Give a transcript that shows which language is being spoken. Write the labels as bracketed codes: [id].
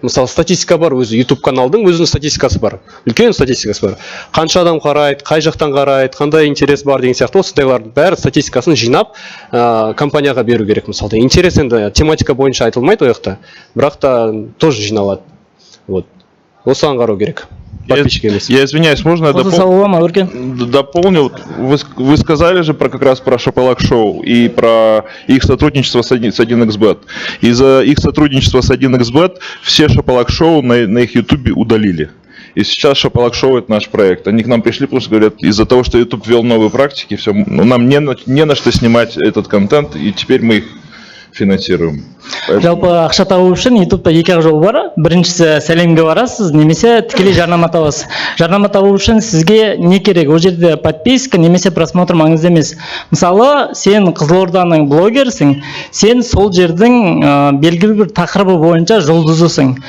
[kk] Мысалы статистика бар, өзі YouTube каналдың өзінің статистикасы бар. Үлкен статистикасы бар. Қанша адам қарайды, қай жақтан қарайды, қандай интерес бар деген сияқты осындайлардың бәрі статистикасын жинап компанияға беру керек. Мысалы интерес енді тематика бойынша айтылмайды ол жақта, бірақ та тоже жиналады. Вот. Осыған қарау керек. [ru] Я извиняюсь, можно я дополню? Вы сказали же как раз про Шапалак Шоу и про их сотрудничество с 1xbet. Из-за их сотрудничества с 1xbet все Шапалак Шоу на их YouTube удалили. И сейчас Шапалак Шоу — это наш проект. Они к нам пришли, просто говорят, из-за того, что YouTube ввел новые практики, все, нам не на что снимать этот контент, и теперь мы их финансируем. [kk] Жалпы ақша табу үшін ютубта екі жол бар. Біріншісі сәлемге барасыз, немесе тікелей жарнама табасыз. Жарнама табу үшін сізге не керек? Ол жерде подписка немесе просмотр маңызды емес. Мысалы, сен Қызылорданың блогерсің, сен сол жердің белгілі бір тақырыбы бойынша жұлдызысың.